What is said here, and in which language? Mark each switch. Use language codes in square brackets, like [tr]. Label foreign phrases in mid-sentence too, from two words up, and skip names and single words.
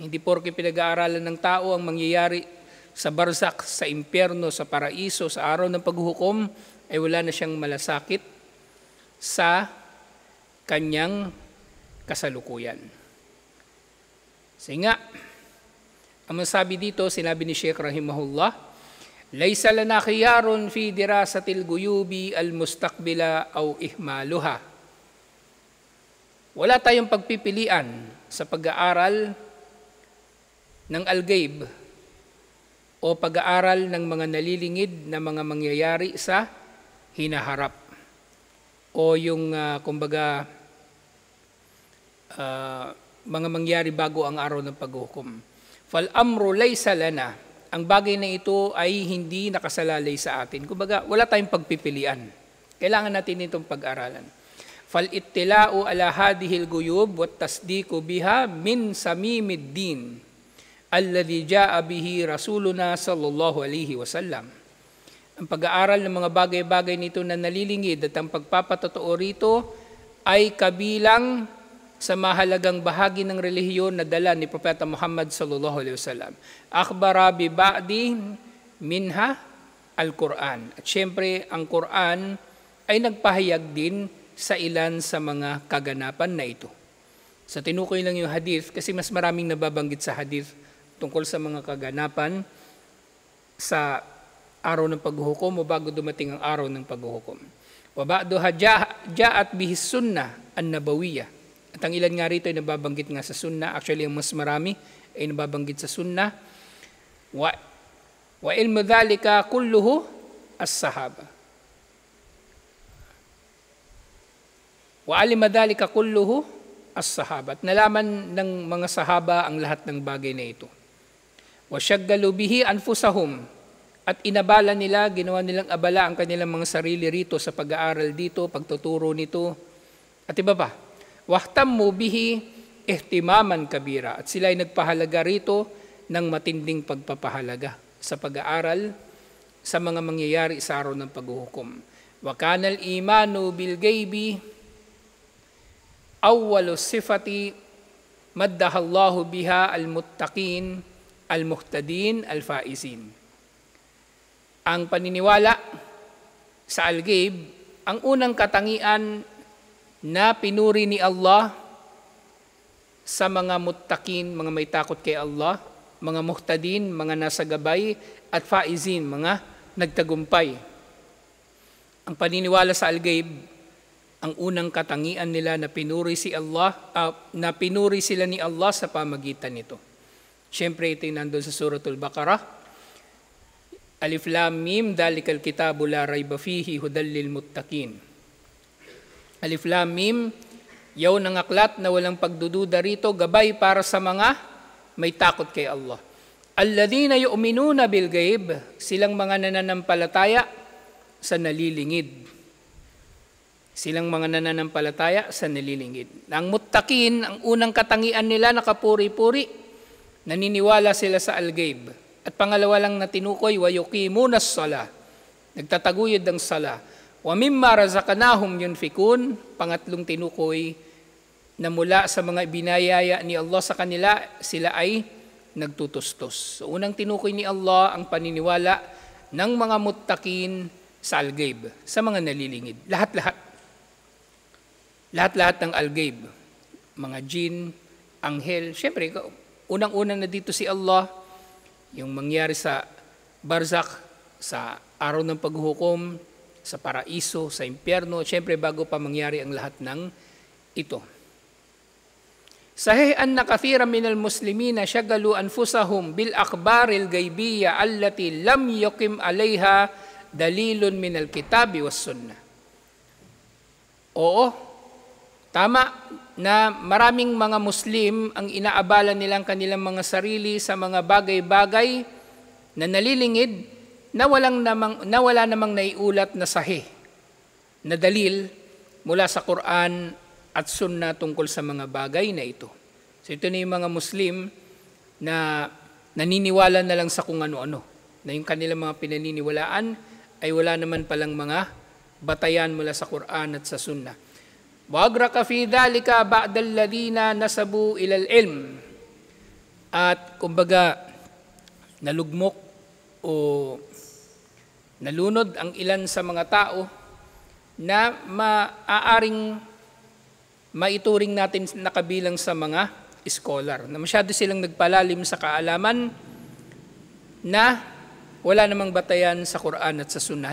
[tl] Hindi porke pinag-aaralan ng tao ang mangyayari sa barzak, sa impyerno, sa paraiso, sa araw ng paghuhukom, ay wala na siyang malasakit sa kanyang kasalukuyan. Kasi nga, ang masabi dito, sinabi ni Sheikh Rahimahullah, [ar] ليس لنا خيار في دراسة الغيوب المستقبلة أو إهمالها. [tl] Wala tayong pagpipilian sa pag-aaral ng al-ghaib o pag-aaral ng mga nalilingid na mga mangyayari sa hinaharap. O yung, mga mangyari bago ang araw ng paghukom. [ar] فالأمر ليس لنا. [tl] Ang bagay na ito ay hindi nakasalalay sa atin. Kumbaga, wala tayong pagpipilian. Kailangan natin itong pag-aralan. [ar] فالاطلاع على هذه الغيوب والتصديق بها من صميم الدين الذي جاء به رسولنا صلى الله عليه وسلم. [tl] Ang pag-aaral ng mga bagay-bagay nito na nalilingid at ang pagpapatotoo rito ay kabilang sa mahalagang bahagi ng relihiyon na dala ni Propeta Muhammad [ar] صلى الله عليه وسلم. أخبر ببعض منها القرآن. [tl] At syempre, ang Quran ay nagpahayag din sa ilan sa mga kaganapan na ito. Sa tinukoy lang yung hadith kasi mas maraming nababanggit sa hadith tungkol sa mga kaganapan sa araw ng paghuhukom o bago dumating ang araw ng paghuhukom. [ar] وبعضها جاءت به السنة النبوية. [tl] At ang ilan nga rito ay nababanggit nga sa sunnah. Actually, ang mas marami ay nababanggit sa sunnah. [ar] وعلم ذلك كله الصحابة. وعلم ذلك كله الصحابة. [tl] At nalaman ng mga sahaba ang lahat ng bagay na ito. [ar] وشغلوا به أنفسهم. [tl] At inabala nila, ginawa nilang abala ang kanilang mga sarili rito sa pag-aaral dito, pagtuturo nito, at iba pa. [ar] واهتموا به اهتماما كبيرا. [tl] At sila ay nagpahalaga rito ng matinding pagpapahalaga sa pag-aaral sa mga mangyayari sa araw ng paghuhukom. [ar] وكان الإيمان بالغيب أول صفة مدحه الله بها المتقين المهتدين الفائزين. [tl] Ang paniniwala sa al-ghaib, ang unang katangian na pinuri ni Allah sa mga muttaqin, mga may takot kay Allah, mga muhtadin, mga nasa gabay, at faizin, mga nagtagumpay. Ang paniniwala sa al-ghaib, ang unang katangian nila na pinuri sila ni Allah sa pamagitan nito. Siyempre ito yung nandun sa Suratul Baqarah. [ar] الم ذلك الكتاب لا ريب فيه هدى للمتقين. الم, [tl] yaw ng aklat na walang pagdududa rito, gabay para sa mga may takot kay Allah. [ar] الذين يؤمنون بالغيب, [tl] silang mga nananampalataya sa nalilingid. Silang mga nananampalataya sa nalilingid. Ang muttaqin, ang unang katangian nila nakapuri-puri, naniniwala sila sa al-ghaib. At pangalawa lang na tinukoy, [ar] ويقيمون الصلاة, [tl] nagtataguyod ng sala. [ar] ومما رزقناهم ينفقون, [tl] pangatlong tinukoy na mula sa mga binayaya ni Allah sa kanila, sila ay nagtutustos. So unang tinukoy ni Allah ang paniniwala ng mga muttaqin sa al-ghaib, sa mga nalilingid. Lahat-lahat. Lahat-lahat ng al-ghaib. Mga jin, anghel. Siyempre, unang-una na dito si Allah, yung mangyari sa barzakh, sa araw ng paghuhukom, sa paraiso, sa impyerno, siyempre bago pa mangyari ang lahat ng ito. [ar] صحيح أن كثيرا من المسلمين شغلوا أنفسهم بالأخبار الغيبية التي لم يقم عليها دليل من الكتاب والسنة. [tl] Oo, tama na maraming mga Muslim ang inaabala nilang kanilang mga sarili sa mga bagay-bagay na nalilingid na wala namang naiulat na sahih na dalil mula sa Quran at Sunnah tungkol sa mga bagay na ito. So ito na yung mga Muslim na naniniwala na lang sa kung ano-ano, na yung kanilang mga pinaniniwalaan ay wala naman palang mga batayan mula sa Quran at sa Sunnah. [ar] وأغرق في ذلك بعض الذين نسبوا إلى العلم. [tl] At kumbaga nalugmok o nalunod ang ilan sa mga tao na maaaring maituring natin na kabilang sa mga scholar, na masyado silang nagpalalim sa kaalaman na wala namang batayan sa Quran at sa Sunnah.